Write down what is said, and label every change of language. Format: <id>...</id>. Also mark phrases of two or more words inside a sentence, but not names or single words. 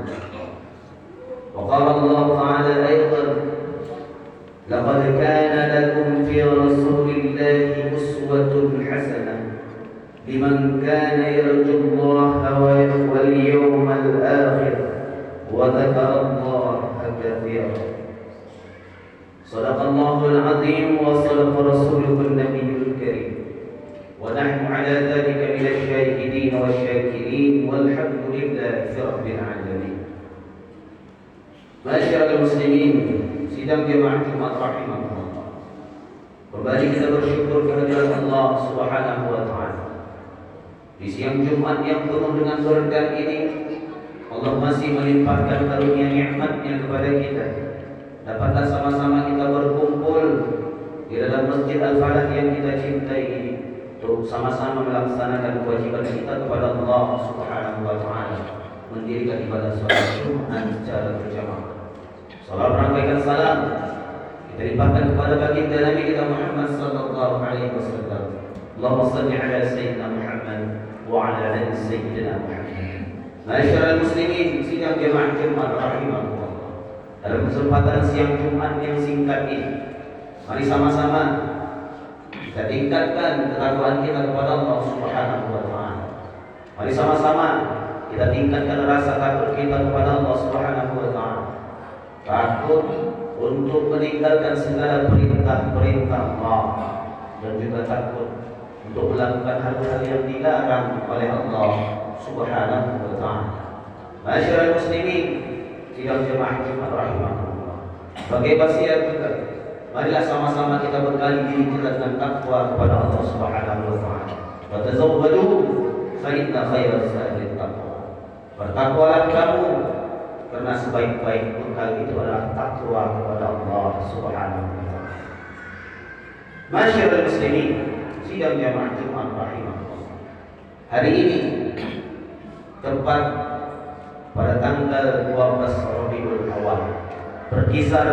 <ar>وقال الله تعالى أيضا: لقد كان لكم في رسول الله أسوة حسنة لمن كان يرجو الله واليوم الآخر وذكر الله كثيرا. صدق الله العظيم وصدق رسوله النبي الكريم، ونحن على ذلك من الشاهدين والشاكرين، والحمد لله رب العالمين.</ar> <id>Masyarakat muslimin, sidang jemaah Jumat rahimahullah. Kembali kita bersyukur kehadirat</id> <ar>الله سبحانه وتعالى</ar> <id>Di siang Jumat yang penuh dengan berkah ini, Allah masih melimpahkan karunia nikmat-Nya kepada kita. Dapatlah sama-sama kita berkumpul di dalam Masjid Al-Falah yang kita cintai ini untuk sama-sama melaksanakan kewajiban kita kepada</id> <ar>الله سبحانه وتعالى,</ar> <id>mendirikan ibadah salat Jumat secara berjamaah. Salam rangkaian salam kita limpahkan kepada baginda Nabi kita Muhammad</id> <ar>صلى الله عليه وسلم. اللهم صل على سيدنا محمد وعلى آل سيدنا محمد.</ar> <id>Masyaallah muslimin, sidang jemaah Jumat rahimahullah. Dalam kesempatan siang Jumat yang singkat ini, mari sama-sama kita tingkatkan ketakwaan kita kepada</id> <ar>الله سبحانه وتعالى.</ar> <id>Mari sama-sama kita tingkatkan rasa takut kita kepada</id> <ar>الله سبحانه وتعالى.</ar> <id>Takut untuk meninggalkan segala perintah-perintah Allah, dan juga takut untuk melakukan hal-hal yang dilarang oleh</id> <ar>الله سبحانه وتعالى.</ar> <id>Masyaallah muslimin, sidang jemaah Jumat rahimahullah. Sebagai wasiat juga, marilah sama-sama kita bekali diri kita dengan takwa kepada</id> <ar>الله سبحانه وتعالى. وتزودوا فإن خير الزاد التقوى.</ar> <id>Bertakwalah kamu, karena sebaik-baik bekal itu adalah takwa kepada</id> <ar>الله سبحانه وتعالى.</ar> <id>Masyaallah muslimin, sidang jamaah Jumat rahimahullah. Hari ini tepat pada tanggal 12 Rabiul Awal, berkisar</id>